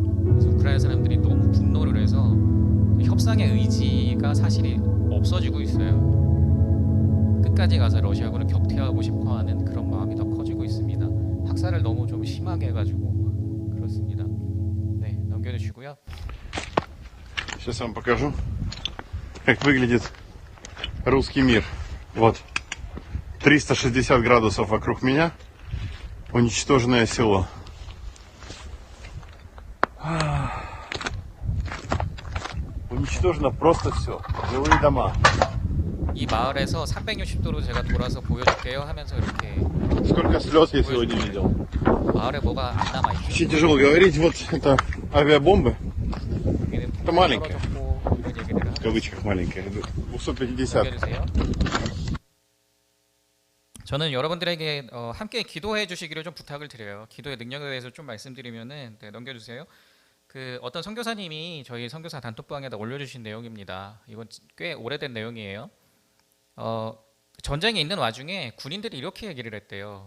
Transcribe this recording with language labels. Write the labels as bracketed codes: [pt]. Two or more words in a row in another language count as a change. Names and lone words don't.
[ko] 그래서 우크라이나 사람들이 너무 분노를 해서 협상의 의지가 사실이 없어지고 있어요. 끝까지 가서 러시아군을 격퇴하고 싶어하는 그런 마음이 더 커지고 있습니다. 학살을 너무 좀 심하게 해가지고 그렇습니다. 네, 넘겨주시고요. [ru] Сейчас я вам покажу, как выглядит русский мир. Вот, 360 градусов вокруг меня, уничтоженное село. Уничтожено просто все, жилые дома. [ko] 이 마을에서 360도로 제가 돌아서 보여줄게요 하면서 이렇게 [ru] Сколько слез я сегодня видел. [ko] 마을에 뭐가 안 남아 있죠. [ru] Очень тяжело говорить, вот это авиабомбы, Это маленькая. [ko] 이런 얘기를 [ru] в кавычках маленькая, 250. [ko] 넘겨주세요. 저는 여러분들에게 함께 기도해 주시기를 좀 부탁을 드려요. 기도의 능력에 대해서 좀 말씀드리면은 네, 넘겨주세요. 그 어떤 선교사님이 저희 선교사 단톡방에다 올려주신 내용입니다. 이건 꽤 오래된 내용이에요. 전쟁에 있는 와중에 군인들이 이렇게 얘기를 했대요.